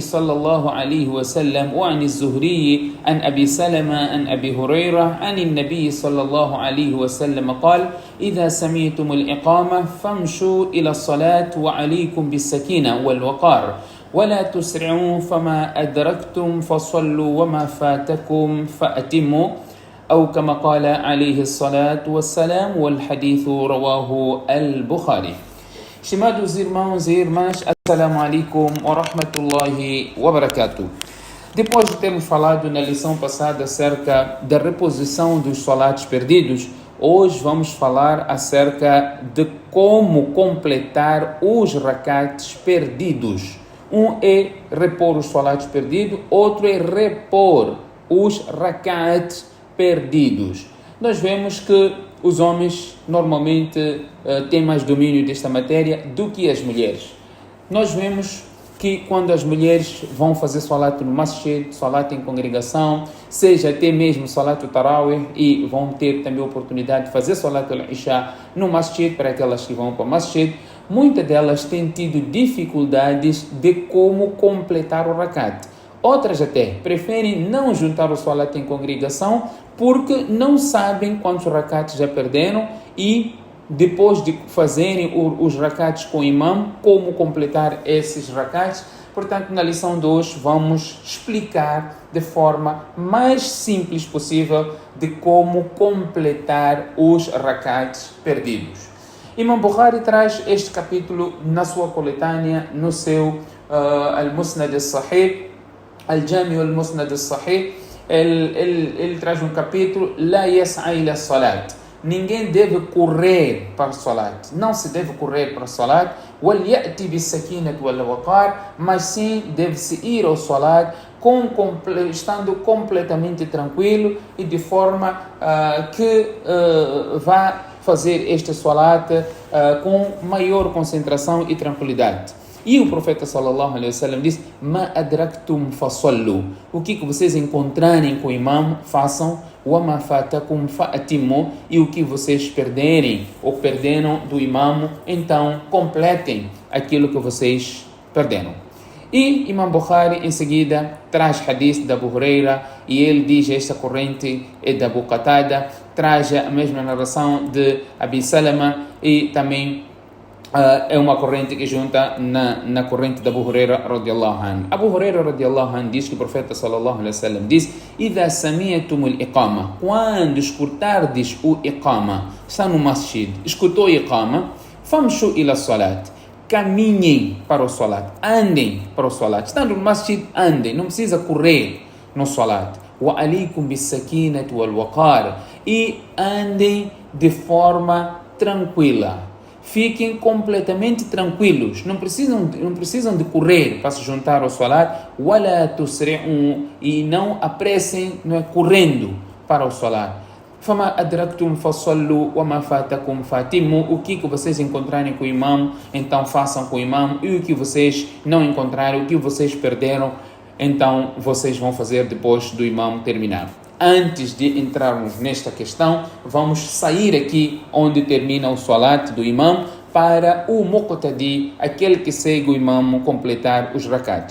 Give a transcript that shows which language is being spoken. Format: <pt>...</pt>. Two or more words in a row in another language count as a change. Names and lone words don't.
<ar>صلى الله عليه وسلم وعن الزهري عن أبي سلمة عن أبي هريرة عن النبي صلى الله عليه وسلم قال إذا سمعتم الإقامة فامشوا إلى الصلاة وعليكم بالسكينة والوقار ولا تسرعوا فما أدركتم فصلوا وما فاتكم فأتموا أو كما قال عليه الصلاة والسلام والحديث رواه البخاري.</ar> <pt>Estimados irmãos e irmãs,</pt> <ar>السلام عليكم ورحمة الله وبركاته.</ar> <pt>Depois de termos falado na lição passada acerca da reposição dos salatos perdidos, hoje vamos falar acerca de como completar os rakats perdidos. Um é repor os salatos perdidos, outro é repor os rakats perdidos. Nós vemos que os homens normalmente têm mais domínio desta matéria do que as mulheres. Nós vemos que quando as mulheres vão fazer salat no masjid, salat em congregação, seja até mesmo</pt> <ar>صلاة التراويح,</ar> <pt>e vão ter também a oportunidade de fazer</pt> <ar>صلاة العشاء</ar> <pt>no masjid, para aquelas que vão para o masjid, muitas delas têm tido dificuldades de como completar o rakat. Outras até preferem não juntar o salat em congregação porque não sabem quantos rakats já perderam e depois de fazerem os rakats com o imam, como completar esses rakats. Portanto, na lição de hoje vamos explicar de forma mais simples possível de como completar os rakats perdidos. Imam Bukhari traz este capítulo na sua coletânea, no seu Al-Musnad al-Sahih, Al-Jami al-Musnad al-Sahih. Ele traz um capítulo,</pt> <ar>لا يسعى إلى الصلاة.</ar> <pt>Ninguém deve correr para o salat. Não se deve correr para o salat.</pt> <ar>وليأت بالسكينة والوقار.</ar> <pt>Mas sim deve-se ir ao salat estando completamente tranquilo e de forma que vá fazer este salat com maior concentração e tranquilidade. E o profeta</pt> <ar>صلى الله عليه وسلم</ar> <pt>diz:</pt> <ar>ما أدركتم فصلوا.</ar> <pt>O que vocês encontrarem com o imam, façam.</pt> <ar>وما فاتكم فأتموا.</ar> <pt>E o que vocês perderem ou perderam do imam, então completem aquilo que vocês perderam. E Imam Bukhari em seguida traz hadith da Abu Huraira, e ele diz: esta corrente é da Abu Qatada, traz a mesma narração de Abi Salama, e também é uma corrente que junta na corrente da Abu Huraira</pt> <ar>رضي الله عنه.</ar> <pt>Abu Huraira</pt> <ar>رضي الله عنه</ar> <pt>diz que o profeta</pt> <ar>صلى الله عليه وسلم</ar> <pt>diz:</pt> <ar>"إذا سمعتم الإقامة",</ar> <pt>quando escutardes o iqama, está no masjid, escutou o iqama,</pt> <ar>فامشوا إلى الصلاة,</ar> <pt>caminhem para o salat, andem para o salat, estando no masjid, andem, não precisa correr no salat.</pt> <ar>وعليكم بالسكينة والوقار,</ar> <pt>e andem de forma tranquila. Fiquem completamente tranquilos, não precisam de correr para se juntar ao salat.</pt> <ar>ولا تسرعوا,</ar> <pt>e não apressem, não é, correndo para o salat.</pt> <ar>فما أدركتم فصلوا وما فاتكم فأتموا.</ar> <pt>O que vocês encontrarem com o imam, então façam com o imam, e o que vocês não encontrarem, o que vocês perderam, então vocês vão fazer depois do imam terminar. Antes de entrarmos nesta questão, vamos sair aqui onde termina o salat do imam para o muqtadi, aquele que segue o imam, completar os rakats.</pt>